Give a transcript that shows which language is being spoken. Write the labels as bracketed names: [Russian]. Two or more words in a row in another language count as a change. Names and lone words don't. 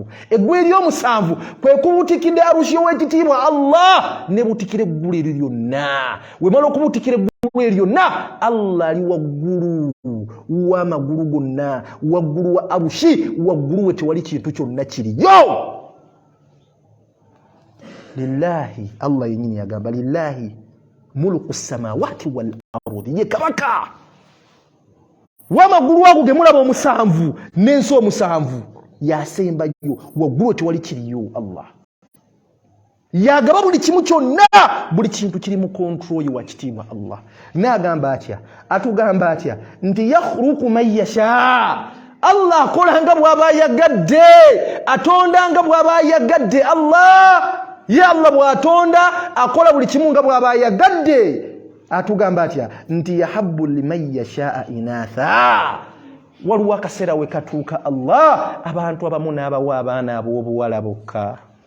[Ganda] Eggulu ery'omusanvu kwe kubutikidde arushi y'owekitiibwa Allah ne butikira eggulu eryo lyonna. Wemala okubutikira eggulu eryo lyonna, Allah ali waggulu w'amagulu gonna, waggulu wa arushi, waggulu we tewali kintu kyonna kiriyo. Lillahi, Allah yennyini yagamba [Arabic] لله ملك السماوات والأرض, [Ganda] ye kabaka w'amagulu ago ge mulaba 7 n'ensi 7 yasembayo, waggulu tewali kiriyo. Allah yagaba buli kimu kyonna, buli kintu kiri mu control wa kitiibwa Allah. N'agamba atya, atugamba atya nti [Arabic] يخلق من يشاء. [Ganda] Allah akola nga bw'aba yagadde, atonda nga bw'aba yagadde. Allah ya Allah bw'atonda akola buli kimu nga bw'aba yagadde. Atugamba atya nti [Arabic] يهب لمن يشاء إناثا. [Ganda] Waliwo akaseera we katuuka Allah abantu abamu n'abawa abaana ab'obuwala bokka.